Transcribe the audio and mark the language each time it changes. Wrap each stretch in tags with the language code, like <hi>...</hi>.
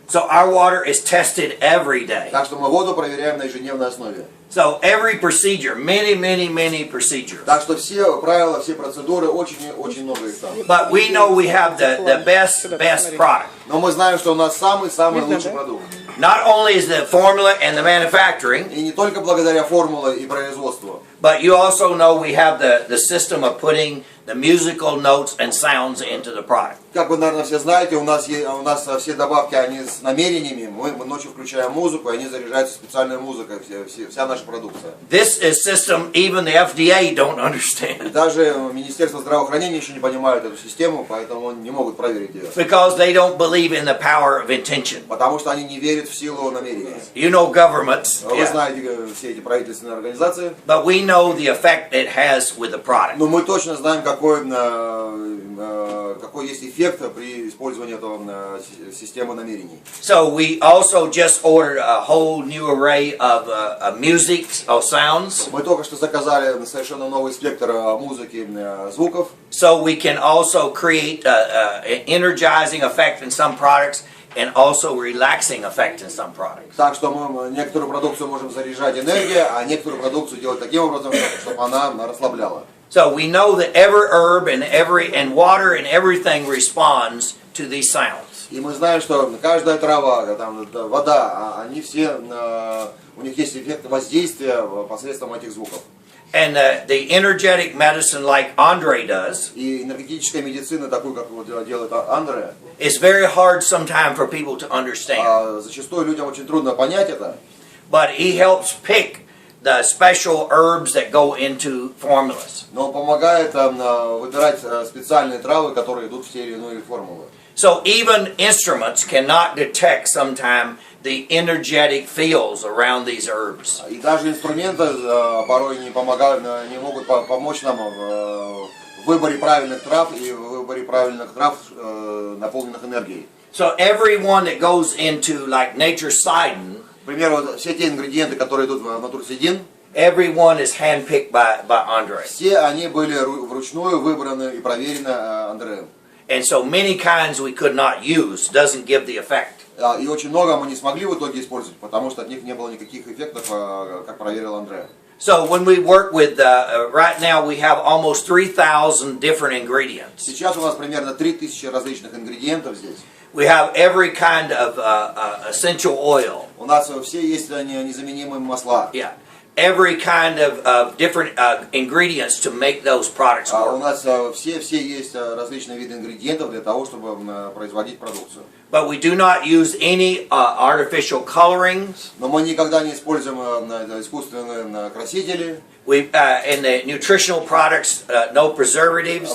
<en>So our water is tested every day.</en> <ru>Так что мы воду проверяем на ежедневной основе.</ru> <en>So every procedure, many procedures.</en> <ru>Так что все правила, все процедуры, очень много их там.</ru> <en>But we know we have the best product.</en> <ru>Но мы знаем, что у нас самый лучший продукт.</ru> <en>Not only is the formula and the manufacturing,</en> <ru>И не только благодаря формуле и производству,</ru> <en>but you also know we have the system of putting the musical notes and sounds into the product.</en> <ru>Как вы, наверное, все знаете, у нас все добавки, они с намерениями. Мы ночью включаем музыку, и они заряжаются специальной музыкой, вся наша продукция.</ru> <en>This is system even the FDA don't</en> <ru>И</ru> <en>understand.</en> <ru>даже Министерство здравоохранения еще не понимает эту систему, поэтому не могут проверить ее.</ru> <en>Because they don't believe in the power of intention.</en> <ru>Потому что они не верят в силу намерения.</ru> <en>You know governments,</en> <ru>Вы yeah, знаете все эти правительственные организации.</ru> <en>but we know the effect it has with the product.</en> <ru>Но мы точно знаем, какой есть эффект при использовании этого системы намерений.</ru> <en>So we also just ordered a whole new array of music or sounds.</en> <ru>Мы только что заказали совершенно новый спектр музыки, звуков.</ru> <en>So we can also create an energizing effect in some products and also relaxing effect in some products.</en> <ru>Так что мы некоторую продукцию можем заряжать энергией, а некоторую продукцию делать таким образом, чтобы она расслабляла.</ru> <en>So we know that every herb and water and everything responds to these sounds.</en> <ru>И мы знаем, что каждая трава, там, вода, они все, у них есть эффект воздействия посредством этих звуков.</ru> <en>And the energetic medicine like Andre does,</en> <ru>И энергетическая медицина, такую, как вот делает Андре,</ru> <en>it's very hard sometimes for people to understand.</en> <ru>зачастую людям очень трудно понять это.</ru> <en>But he helps pick the special herbs that go into formulas.</en> <ru>Но он помогает выбирать специальные травы, которые идут в те или иные формулы.</ru> <en>So even instruments cannot detect sometimes the energetic fields around these herbs.</en> <ru>И даже инструменты порой не помогают, не могут помочь нам в выборе правильных трав и в выборе правильных трав, наполненных энергией.</ru> <en>So everyone that goes into like naturecidin,</en> <ru>К примеру, вот все те ингредиенты, которые идут в натурседин,</ru> <en>everyone is handpicked by Andre.</en> <ru>все они были вручную выбраны и проверены Андреем.</ru> <en>And so many kinds we could not use, doesn't give the effect.</en> <ru>И очень много мы не смогли в итоге использовать, потому что от них не было никаких эффектов, как проверил Андре.</ru> <en>So when we work with, right now we have almost 3,000 different ingredients.</en> <ru>Сейчас у нас примерно 3000 различных ингредиентов здесь.</ru> <en>We have every kind of essential oil.</en> <ru>У нас все есть незаменимые масла. Yeah.</ru> <en>Every kind of different ingredients to make those products</en> <ru>У</ru> <en>work.</en> <ru>нас все есть различные виды ингредиентов для того, чтобы производить продукцию.</ru> <en>But we do not use any artificial colorings.</en> <ru>Но мы никогда не используем искусственные красители.</ru> <en>We in the nutritional products, no preservatives.</en>